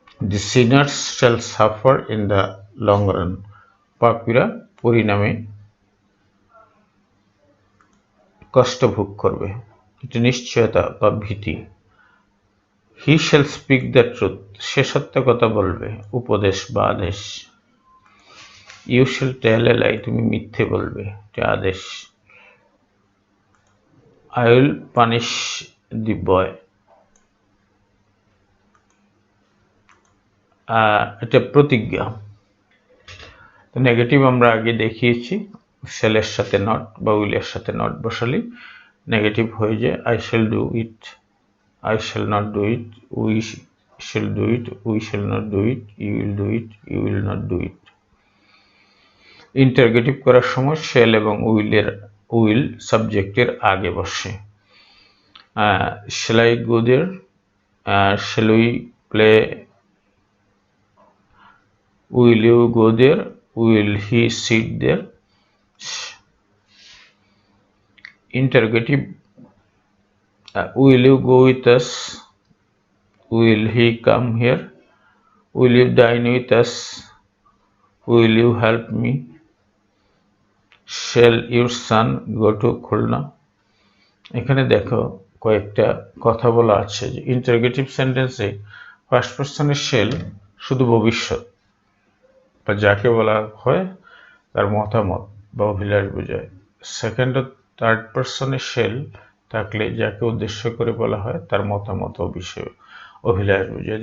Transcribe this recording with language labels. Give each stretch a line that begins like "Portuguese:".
English: The sinners shall suffer in the long run,
Bangla: পাপীরা পরিণামে কষ্ট ভোগ করবে, এটা নিশ্চয়তা বা ভীতি।
English: He shall speak the truth,
Bangla: সে সত্য কথা বলবে, উপদেশ বা আদেশ।
English: You shall tell a lie,
Bangla: তুমি মিথ্যে বলবে, এটা আদেশ।
English: I will punish the boy,
Bangla: এটা প্রতিজ্ঞা। তো নেগেটিভ আমরা আগে দেখিয়েছি, শেলের সাথে নট বা উইলের সাথে নট বসালে নেগেটিভ হয়ে যায়।
English: I shall do it, I shall not do it, we shall do it, we shall not do it, you will do it, you will not do it।
Bangla: Interrogative করার সময় shell এবং will সাবজেক্টের আগে বসে।
English: shall I go there, shall we play, will you go there, will he sit there। Interrogative, will you go with us, will he come here, will you dine with us, will you help me, shall your son go to Khulna.
Bangla: এখানে দেখো কয়েকটা কথা বলা আছে যে interrogative সেন্টেন্সে first পারসনের shell শুধু ভবিষ্যৎ বা যাকে বলা হয় তার মতামত বা অভিলাষ বোঝায়। সেকেন্ড ও থার্ড পারসনের শেল থাকলে যাকে উদ্দেশ্য করে বলা হয় তার মতামত ও বিষয় অভিলাষ বোঝায়।